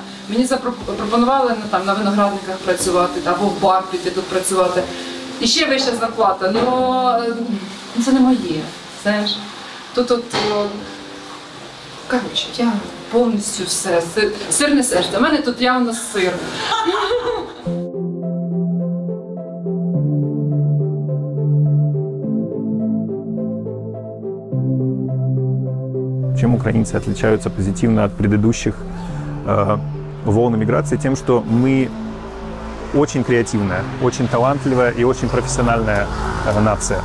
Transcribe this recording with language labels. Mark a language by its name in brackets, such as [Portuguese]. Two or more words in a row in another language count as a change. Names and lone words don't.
[Ukrainian] Мені запропонували на виноградниках працювати, або в бар піти тут працювати. І ще вища зарплата, але це не моє. Знаєш? Тут коротше, я повністю все. Сирне серце. У мене тут явно сир. [Russian] Чем украинцы отличаются позитивно от предыдущих волн миграции? Тем, что мы очень креативная, очень талантливая и очень профессиональная нация.